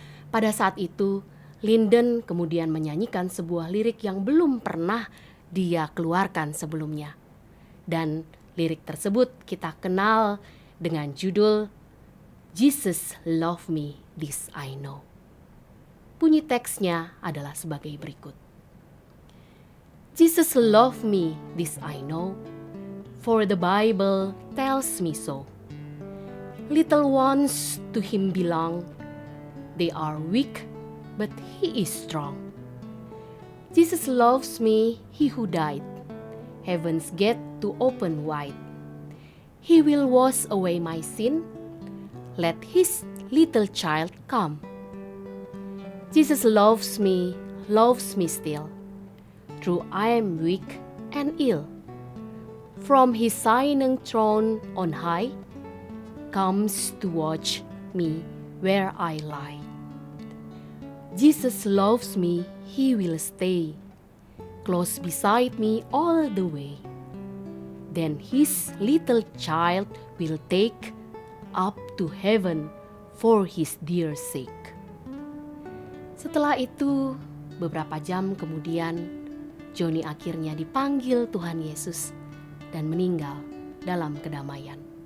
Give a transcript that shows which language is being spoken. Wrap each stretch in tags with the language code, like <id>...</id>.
<id>Pada saat itu, Linden kemudian menyanyikan sebuah lirik yang belum pernah dia keluarkan sebelumnya. Dan lirik tersebut kita kenal dengan judul Jesus Love Me, This I Know. Bunyi teksnya adalah sebagai berikut.</id> <en>Jesus love me, this I know, for the Bible tells me so. Little ones to him belong, they are weak, but he is strong. Jesus loves me, he who died, heaven's gate to open wide. He will wash away my sin, let his little child come. Jesus loves me still, though I am weak and ill. From his shining throne on high, comes to watch me where I lie. Jesus loves me, he will stay, close beside me all the way. Then his little child will take up to heaven for his dear sake.</en> <id>Setelah itu, beberapa jam kemudian, Johnny akhirnya dipanggil Tuhan Yesus dan meninggal dalam kedamaian.</id>